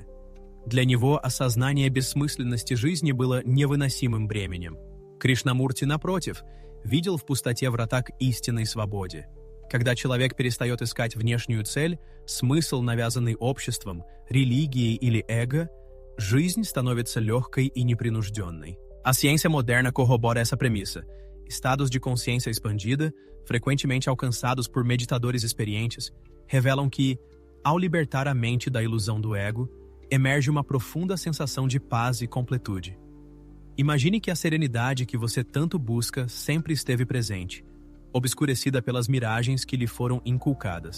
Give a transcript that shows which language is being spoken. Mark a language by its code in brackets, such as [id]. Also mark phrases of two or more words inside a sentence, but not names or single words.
[ru] Для него осознание бессмысленности жизни было невыносимым бременем. Кришнамурти, напротив, видел в пустоте врата к истинной свободе. Когда человек перестает искать внешнюю цель, смысл, навязанный обществом, религией или эго, жизнь становится lегкой e непринужденной. [pt] A ciência moderna corrobora essa premissa. Estados de consciência expandida, frequentemente alcançados por meditadores experientes, revelam que, ao libertar a mente da ilusão do ego, emerge uma profunda sensação de paz e completude. Imagine que a serenidade que você tanto busca sempre esteve presente, obscurecida pelas miragens que lhe foram inculcadas.